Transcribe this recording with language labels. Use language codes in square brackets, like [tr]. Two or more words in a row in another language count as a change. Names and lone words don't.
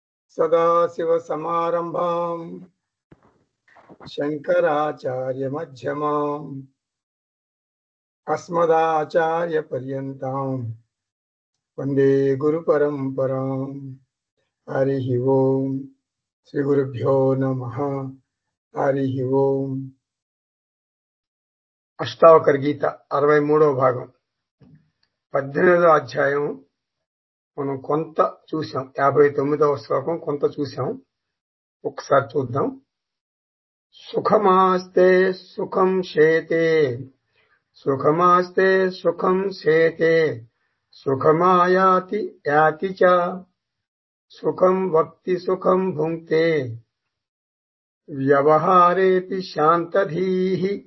[sa] सदाशिवसमारम्भाम् शङ्कराचार्यमध्यमाम् अस्मदाचार्यपर्यन्ताम् वन्दे गुरुपरम्पराम्। हरिः ओम्। श्रीगुरुभ्यो नमः। हरिः ओम्। [te] అష్టావకర గీత 63వ భాగం 18వ అధ్యాయం మనం కొంత చూసాం. 59వ శ్లోకం కొంత చూసాం. ఒకసారి చూద్దాం. [sa] సుఖమాస్తే సుఖం శేతే సుఖమాస్తే సుఖం శేతే సుఖమాయాతి యాతి చ సుఖం వక్తి సుఖం భుంక్తే వ్యవహారేపి శాంతధీః.